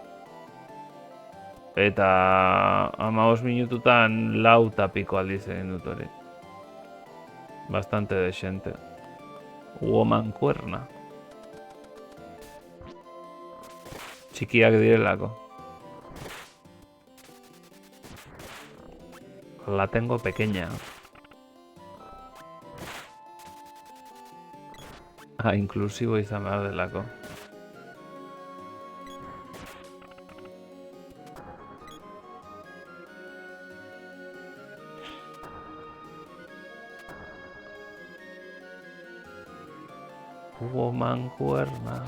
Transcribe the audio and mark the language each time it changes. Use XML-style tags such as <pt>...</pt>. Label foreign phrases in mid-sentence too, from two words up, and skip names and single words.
<eu>Eta 15 minututan 4 eta piko aldiz egin dut hori.</eu> <es>Bastante desente. Mankuerna.</es> <eu>Txikiak direlako.</eu> <es>La tengo pequeña.</es> <eu>Inklusibo izan behar delako. Mankuerna.</eu>